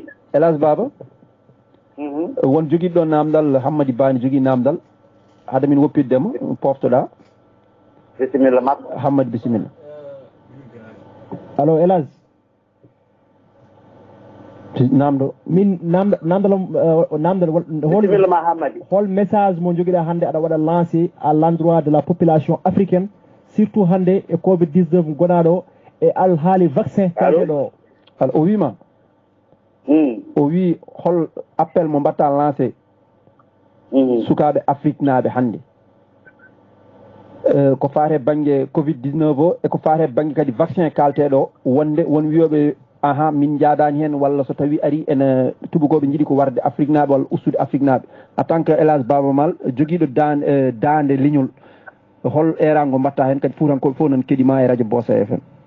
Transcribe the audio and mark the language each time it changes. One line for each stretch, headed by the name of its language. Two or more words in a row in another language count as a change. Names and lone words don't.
Fula: Elas Baba won joguiɗo namdal Hammady Bani jogui namdal haade min woppiddemo poftoɗa bisimilla makko Hammady bisimilla allo Elas namdo min namdal bisimilla ma Hammady hol message mo joguiɗa hannde aɗa waɗa
French: lancé à l'endroit de la population africaine surtout
Fula: hannde e Covid-19 gonaɗo e alhaali vaccin kalɗeɗo al o wima o wi hol appel mo mbatta lancé sukaɓe Afrique naaɓe hannde ko faate banggue Covid-19 o e ko faate banggue kadi vaccin kalteɗo wonde won wiyoɓe ahan min jaadani hen walla so tawi ari ene tubakoɓe jiiɗi ko warde Afrique naaɓe walla ustude Afrique naaɓe
French: en tant que
Fula: Elas Baba Mal joguiɗo dande leñol hol erago mbatta hen kadi fuutankoɓe fof nan keeɗima e radio Bossa FM